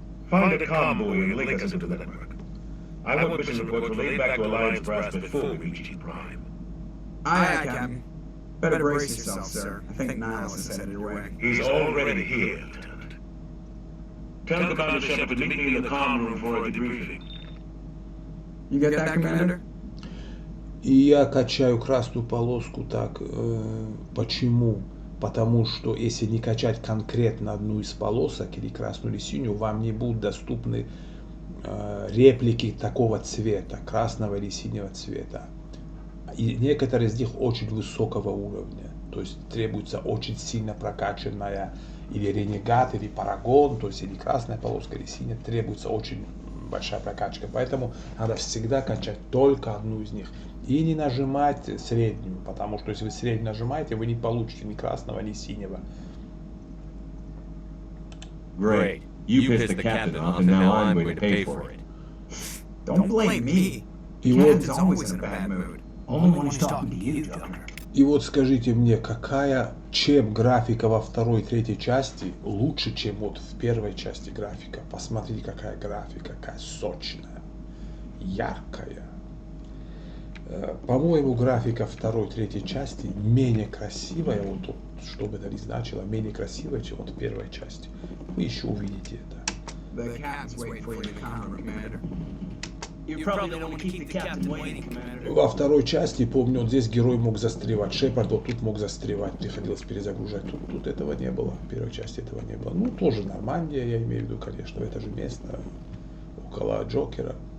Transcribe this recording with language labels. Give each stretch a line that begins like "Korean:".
English: Find a comm buoy and link us into the network. I want mission reports relayed back to Alliance Brass before we reach G Prime. Aye, Captain. Better brace yourself, sir. I think Niles is headed your way. He's already here, Lieutenant. Tell Commander Shepard to meet me in the comm room for a debriefing. You get that, Commander?
Russian: И я качаю красную полоску так. Почему? Потому что если не качать конкретно одну из полосок, или красную, или синюю, вам не будут доступны реплики такого цвета, красного или синего цвета. И некоторые из них очень высокого уровня. То есть требуется очень сильно прокачанная или ренегат, или парагон, то есть или красная полоска, или синяя, требуется очень большая прокачка. Поэтому надо всегда качать только одну из них. И не нажимать среднюю, потому что если вы среднюю нажимаете, вы не получите ни красного, ни синего.
English: Great. You pissed the captain off and now I'm going to pay for it. Don't blame me.
Russian: И вот,
English: Captain's always in a bad mood. Only when he's talking to you, Joker.
Russian: и вот скажите мне, чем графика во второй и третьей части лучше, чем вот в первой части графика? Посмотрите, какая графика, какая сочная, яркая. По-моему, графика второй, третьей части менее красивая, вот тут, что бы это ни значило, менее красивая, чем вот в первой части. Вы еще увидите это.
English: The captain's waiting for you in the comm room, Commander. You probably don't want to keep the captain waiting, Commander.
Russian: Во второй части, помню, вот здесь герой мог застревать, Шепард вот тут мог застревать, приходилось перезагружать, тут этого не было, в первой части этого не было. Ну, тоже Нормандия, я имею в виду, конечно, это же место около Джокера.